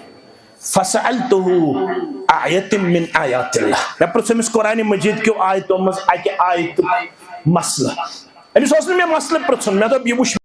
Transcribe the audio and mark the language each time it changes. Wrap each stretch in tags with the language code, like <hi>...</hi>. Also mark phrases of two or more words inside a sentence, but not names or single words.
<ar>فسألته آیت من آیات اللہ</ar> <ks>میں پرژھمس قرآن مجید کیو آیتو مز اکہ آیت مسئلہ امس اوس نہٕ مےٚ مسئلہ پرژھُن مےٚ دوٚپ یہِ وٕچھ</ks>